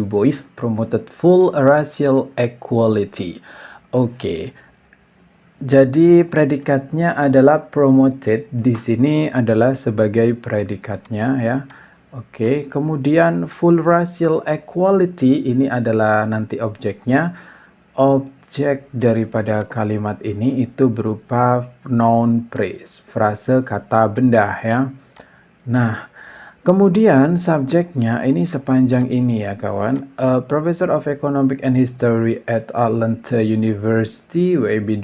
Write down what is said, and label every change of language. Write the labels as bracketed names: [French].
[English] Du Bois, promoted full racial equality. Oke. [Indonesian] Jadi predikatnya adalah promoted, di sini adalah sebagai predikatnya ya. Oke, kemudian [English] full racial equality [Indonesian] ini adalah nanti objeknya. Objek daripada kalimat ini itu berupa noun phrase, frase kata benda ya. Nah, kemudian subjeknya ini sepanjang ini ya kawan. [English] Professor of Economic and History at Atlanta University, W.E.B.